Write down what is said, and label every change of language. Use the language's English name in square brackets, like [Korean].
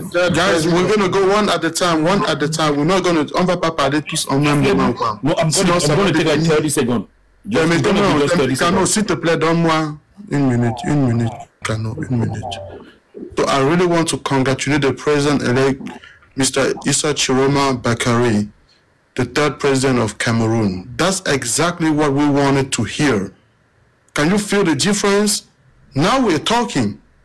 [English] Guys, we're going to go one at a time. We're not going to... [French] On va pas parler tous en même moment. [English] No, I'm going to take like 30 seconds. [French] Kano, s'il te plaît, donne-moi une minute. Kano, une minute. [English] So I really want to congratulate the President-elect, Mr. Issa Chiroma Bakari, the third president of Cameroon. That's exactly what we wanted to hear. Can you feel the difference? Now we're talking.